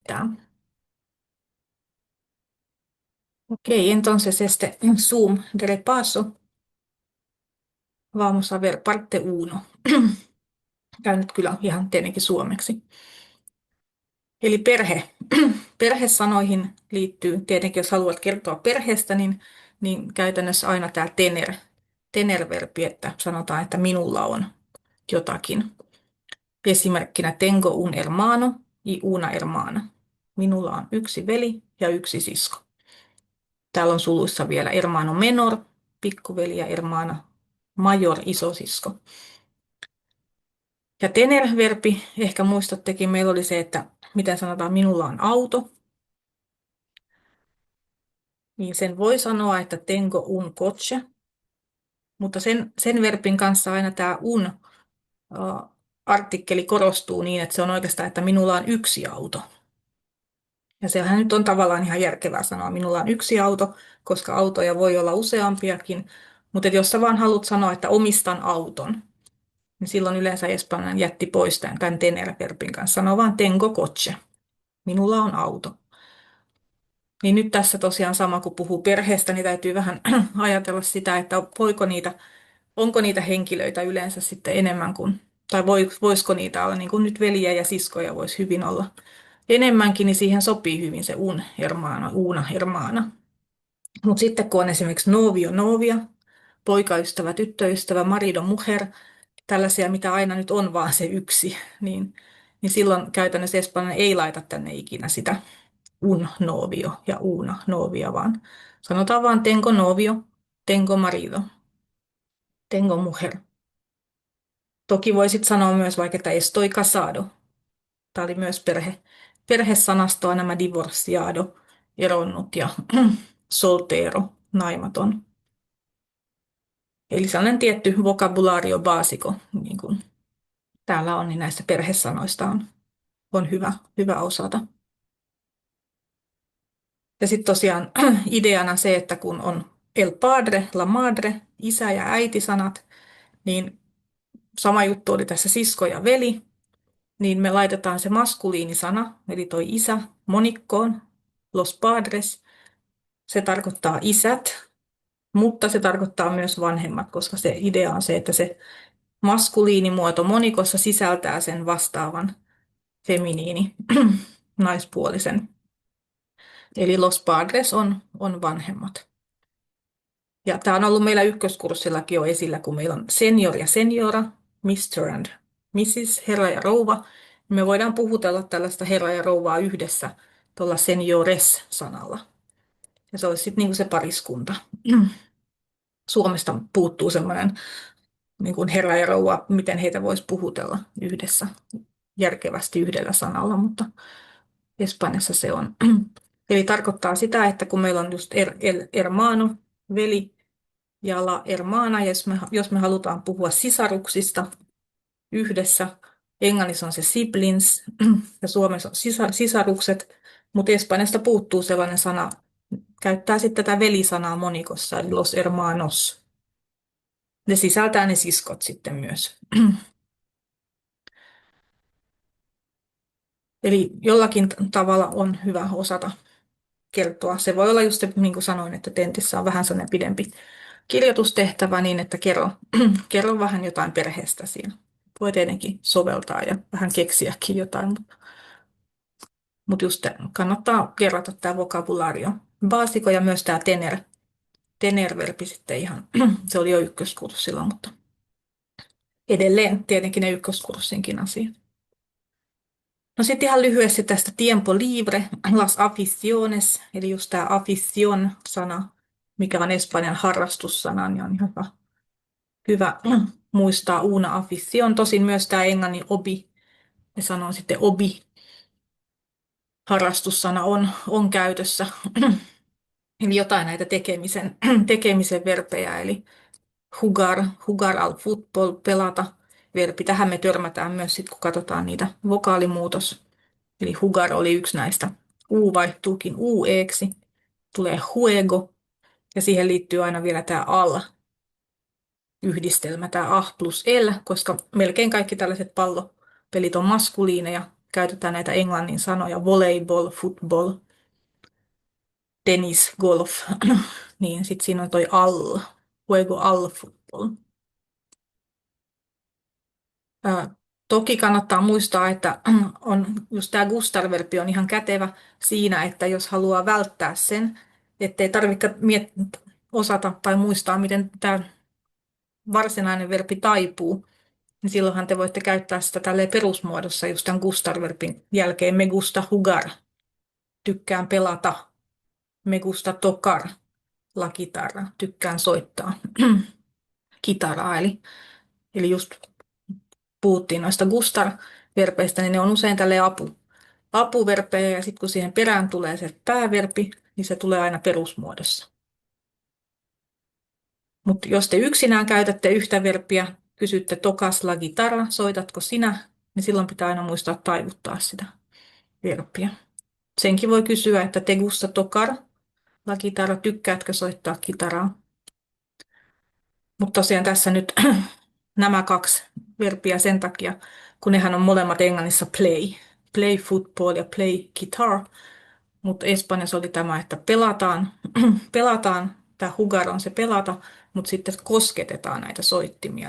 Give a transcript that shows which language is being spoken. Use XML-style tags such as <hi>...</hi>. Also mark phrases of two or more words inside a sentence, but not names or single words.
<es>Tá. Ok, entonces este Zoom de repaso vamos a ver parte uno.</es> <fi>Tämä nyt kyllä ihan tietenkin suomeksi. Eli perhe. Perhesanoihin liittyy tietenkin, jos haluat kertoa perheestä, niin käytännössä aina tämä tener-verbi, että sanotaan, että minulla on jotakin.</fi> <es>Esimerkkinä tengo un hermano y una hermana.</es> <fi>Minulla on yksi veli ja yksi sisko. Täällä on suluissa vielä</fi> <es>hermano menor,</es> <fi>pikkuveli ja</fi> <es>hermana major,</es> <fi>isosisko. Ja tener-verbi, ehkä muistattekin, meillä oli se, että miten sanotaan, minulla on auto. Niin sen voi sanoa, että</fi> <es>tengo un coche,</es> <fi>mutta sen verbin kanssa aina tämä un artikkeli korostuu niin, että se on oikeastaan, että minulla on yksi auto. Ja sehän nyt on tavallaan ihan järkevää sanoa, minulla on yksi auto, koska autoja voi olla useampiakin. Mutta jos sä vaan haluat sanoa, että omistan auton, niin silloin yleensä espanjan jätti pois tämän tener-verbin kanssa. Sanoo vaan</fi> <es>tengo coche.</es> <fi>Minulla on auto. Niin nyt tässä tosiaan sama kuin puhuu perheestä, niin täytyy vähän ajatella sitä, että onko niitä henkilöitä yleensä sitten enemmän kuin, tai voisiko niitä olla, niin kuin nyt veljiä ja siskoja voisi hyvin olla enemmänkin, niin siihen sopii hyvin se</fi> <es>un hermana, una hermana.</es> <fi>Mutta sitten kun on esimerkiksi</fi> <es>novio, novia,</es> <fi>poikaystävä, tyttöystävä,</fi> <es>marido, mujer,</es> <fi>tällaisia, mitä aina nyt on vaan se yksi, niin silloin käytännössä espanjanen ei laita tänne ikinä sitä</fi> <es>un novio</es> <fi>ja</fi> <es>una novia,</es> <fi>vaan sanotaan vaan</fi> <es>tengo novio, tengo marido, tengo mujer.</es> <fi>Toki voisit sanoa myös vaikka, että</fi> <es>estoy casado.</es> <fi>Tämä oli myös perhesanastoa nämä divorciado, eronnut ja soltero, naimaton. Eli sellainen tietty</fi> <es>vocabulario basico,</es> <fi>niin kuin täällä on, niin näistä perhesanoista on hyvä osata. Ja sitten tosiaan ideana se, että kun on</fi> <es>el padre, la madre,</es> <fi>isä ja äiti sanat, niin sama juttu oli tässä sisko ja veli, niin me laitetaan se maskuliinisana, eli toi isä, monikkoon,</fi> <es>los padres.</es> <fi>Se tarkoittaa isät, mutta se tarkoittaa myös vanhemmat, koska se idea on se, että se maskuliinimuoto monikossa sisältää sen vastaavan feminiini, naispuolisen. Eli</fi> <es>los padres</es> <fi>on vanhemmat. Ja tämä on ollut meillä ykköskurssillakin jo esillä, kun meillä on senior ja seniora,</fi> <en>Mr. and Mrs.,</en> <fi>herra ja rouva. Me voidaan puhutella tällaista herra ja rouvaa yhdessä tuolla seniores-sanalla. Ja se olisi sitten niin kuin se pariskunta. Suomesta puuttuu semmoinen niin kuin herra ja rouva, miten heitä voisi puhutella yhdessä järkevästi yhdellä sanalla, mutta Espanjassa se on. Eli tarkoittaa sitä, että kun meillä on just hermano, veli ja la hermana, ja jos me halutaan puhua sisaruksista yhdessä, englannissa on se siblings ja suomessa on sisarukset, mutta Espanjasta puuttuu sellainen sana, käyttää sitten tätä velisanaa monikossa, eli</fi> <es>los hermanos.</es> <fi>Ne sisältää ne siskot sitten myös. Eli jollakin tavalla on hyvä osata kertoa. Se voi olla just se, niin kuin sanoin, että tentissä on vähän sellainen pidempi kirjoitustehtävä niin, että kerro vähän jotain perheestä siinä. Voi tietenkin soveltaa ja vähän keksiäkin jotain, mutta just kannattaa kerrata tämä vokabulario. Baasiko ja myös tämä tener-verbi sitten ihan, se oli jo ykköskurssilla, mutta edelleen tietenkin ne ykköskurssinkin asiat. No sitten ihan lyhyesti tästä</fi> <es>tiempo libre, las aficiones,</es> <fi>eli just tämä afición-sana, mikä on espanjan harrastussana, niin on hyvä muistaa</fi> <es>una afición.</es> <fi>Tosin myös tämä englannin hobby, ne sanoo sitten hobby, harrastussana on käytössä. Eli jotain näitä tekemisen verbejä, eli</fi> <es>jugar al fútbol,</es> <fi>pelata verbi. Tähän me törmätään myös sitten, kun katsotaan niitä vokaalimuutos. Eli jugar oli yksi näistä. U vaihtuukin ueksi, tulee juego, ja siihen liittyy aina vielä tämä al-yhdistelmä, tämä a plus l, koska melkein kaikki tällaiset pallopelit on maskuliineja, käytetään näitä englannin sanoja</fi> <en>volleyball, football, tennis, golf,</en> <fi>niin sitten siinä on toi all,</fi> <es>juego all football.</es> <fi>Ää, Toki kannattaa muistaa, että on just tämä Gustar-verbi on ihan kätevä siinä, että jos haluaa välttää sen, ettei tarvitse osata tai muistaa, miten tämä varsinainen verbi taipuu, niin silloinhan te voitte käyttää sitä tälleen perusmuodossa just tämän Gustar-verbin jälkeen.</fi> <es>Me gusta jugar,</es> <fi>tykkään pelata.</fi> <es>Me gusta tocar, la guitarra,</es> <fi>tykkään soittaa kitaraa. Eli just puhuttiin noista Gustar-verbeistä, niin ne on usein tälleen apuverpejä, ja sitten kun siihen perään tulee se pääverbi, niin se tulee aina perusmuodossa. Mutta jos te yksinään käytätte yhtä verbiä, kysytte</fi> <es>tokas la guitarra,</es> <fi>soitatko sinä, niin silloin pitää aina muistaa taivuttaa sitä verbiä. Senkin voi kysyä, että</fi> <es>te gusta tocar la guitarra,</es> <fi>tykkäätkö soittaa kitaraa? Mutta tosiaan tässä nyt nämä kaksi verbiä sen takia, kun nehän on molemmat englannissa play.</fi> <en>Play football ja play guitar.</en> <fi>Mutta Espanjassa oli tämä, että pelataan, pelataan, tämä jugar on se pelata, mutta sitten kosketetaan näitä soittimia.</fi>